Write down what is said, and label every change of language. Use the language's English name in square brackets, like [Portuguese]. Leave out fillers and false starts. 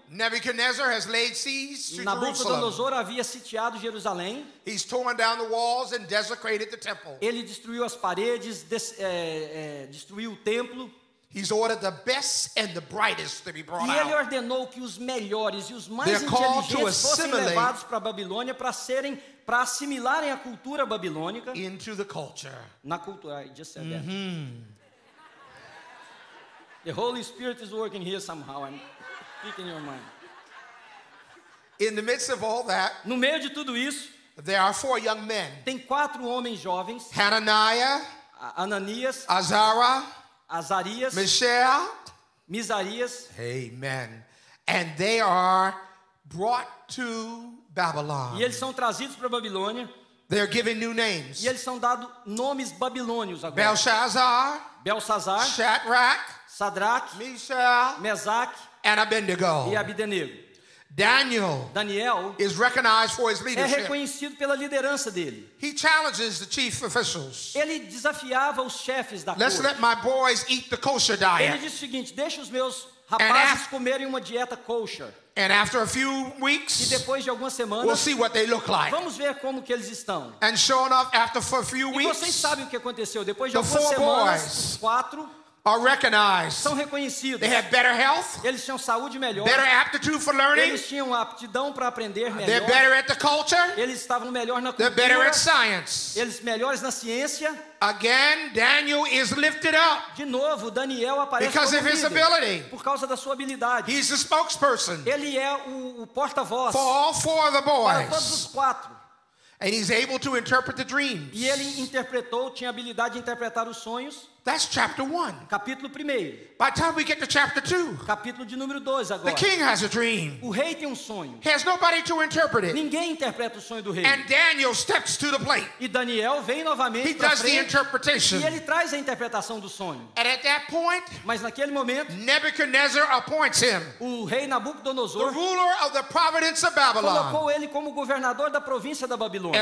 [English] Nebuchadnezzar has laid siege to Jerusalem. [Portuguese] Nabucodonosor havia sitiado Jerusalém. [English] He's torn down the walls and desecrated the temple. [Portuguese] Ele destruiu as paredes, destruiu o templo. [English] He's ordered the best and the brightest to be brought [Portuguese] E ele [English] out. [Portuguese] ordenou que os melhores e os mais [English] They're called to [Portuguese] inteligentes fossem [English] assimilate [Portuguese] levados para a Babilônia para assimilarem a cultura babilônica. [English] Into the culture. [Portuguese] Na cultura, [English] I just said that. The Holy Spirit is working here somehow. I'm speaking your mind. In the midst of all that, [Portuguese] No meio de tudo isso, [English] there are 4 young men. [Portuguese] tem 4 homens jovens: [English] Hananiah, [Portuguese] Ananias, [English] Azariah, [Portuguese] Azarias, [English] Mishael. [Portuguese] Misarias, [English] Amen. And they are brought to Babylon. [Portuguese] e eles são trazidos para a Babilônia, [English] They're given new names. [Portuguese] e eles são dados nomes babilônios agora: [English] Belshazzar, [Portuguese] Belsazar, [English] Shadrach, [Portuguese] Sadraque, [English] Meshach, [Portuguese] Mesaque [English] and Abednego. [Portuguese] e Abidenego. [English] Daniel [Portuguese] Daniel [English] is recognized for his [Portuguese] é [English] leadership. [Portuguese] reconhecido pela liderança dele. [English] He challenges the chief officials. [Portuguese] Ele desafiava os chefes da [English] Let's let [Portuguese] corte. [English] my boys eat the kosher [Portuguese] Ele [English] diet. [Portuguese] disse o seguinte: deixa os meus rapazes comerem uma dieta kosher. [English] And after a few [Portuguese] E [English] weeks, [Portuguese] depois de algumas [English] we'll [Portuguese] semanas, [English] see what they look like. [Portuguese] vamos ver como que eles estão. [English] And sure enough, after a few [Portuguese] E vocês [English] weeks, [Portuguese] sabem o que aconteceu. Depois de algumas [English] 4 [Portuguese] semanas, [English] boys [Portuguese] os 4 [English] are recognized. [Portuguese] são reconhecidos. [English] They have better health, [Portuguese] Eles tinham saúde melhor. [English] better aptitude for learning. [Portuguese] Eles tinham aptidão para aprender [English] They're [Portuguese] melhor. [English] better at the culture. [Portuguese] Eles estavam melhor na [English] They're better [Portuguese] cultura. [English] at science. [Portuguese] Eles melhores na ciência. [English] Again, Daniel is lifted up [Portuguese] De novo, Daniel aparece [English] because [Portuguese] como [English] of his [Portuguese] líder, [English] ability. [Portuguese] por causa da sua habilidade. [English] He's the spokesperson [Portuguese] Ele é o porta-voz [English] for all 4 of the [Portuguese] para todos [English] boys. [Portuguese] os 4. [English] And he's able to interpret the dreams. [Portuguese] E ele interpretou, tinha habilidade de interpretar os sonhos. [English] That's chapter 1. [Portuguese] Capítulo 1. [English] By the time we get to chapter 2, [Portuguese] Capítulo de número 2 [English] the [Portuguese] agora. [English] king has a dream. [Portuguese] O rei tem um sonho. [English] He has nobody to interpret it. [Portuguese] Ninguém interpreta o sonho do rei. [English] And Daniel steps to the plate. [Portuguese] E Daniel vem novamente [English] He [Portuguese] para [English] does the [Portuguese] frente [English] interpretation. [Portuguese] e ele traz a interpretação do sonho. [English] And at that point, [Portuguese] Mas naquele momento, [English] Nebuchadnezzar appoints him [Portuguese] o rei Nabucodonosor [English] ruler of the province of Babylon, [Portuguese] colocou ele como governador da província da Babilônia.